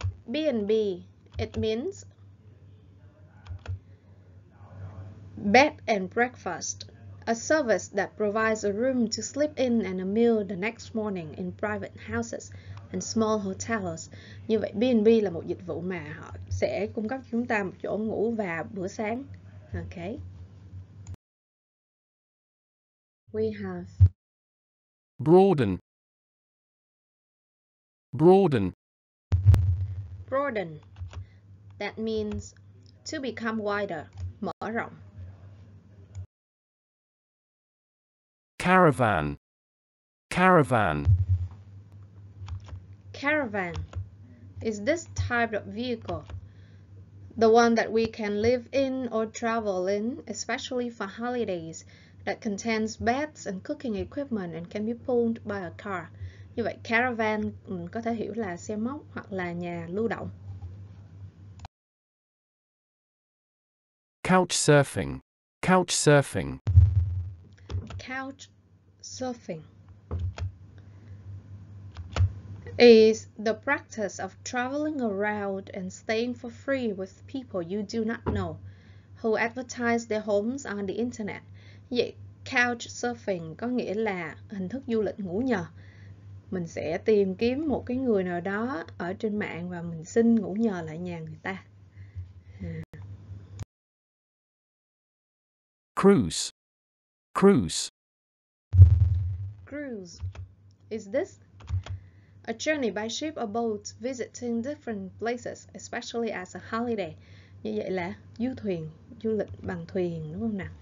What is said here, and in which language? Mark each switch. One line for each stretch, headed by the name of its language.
English: B&B. It means bed and breakfast, a service that provides a room to sleep in and a meal the next morning in private houses and small hotels.
Vietnamese: Như vậy B&B là một dịch vụ mà họ sẽ cung cấp cho chúng ta một chỗ ngủ và bữa sáng.
English: Okay. We have Broaden. Broaden. broaden. That means to become wider,
Vietnamese: mở rộng.
English: Caravan. Caravan. Caravan is this type of vehicle, the one that we can live in or travel in, especially for holidays, that contains beds and cooking equipment and can be pulled by a car.
Vietnamese: Như vậy caravan mình có thể hiểu là xe móc hoặc là nhà lưu động.
English: Couchsurfing. Couchsurfing. Couch surfing is the practice of traveling around and staying for free with people you do not know, who advertise their homes on the internet.
Vietnamese: Vậy couch surfing có nghĩa là hình thức du lịch ngủ nhờ. Mình sẽ tìm kiếm một cái người nào đó ở trên mạng và mình xin ngủ nhờ lại nhà người ta.
English: Cruise. Cruise. Cruise is this a journey by ship or boat visiting different places, especially as a holiday.
Vietnamese: Như vậy là du thuyền, du lịch bằng thuyền, đúng không nào?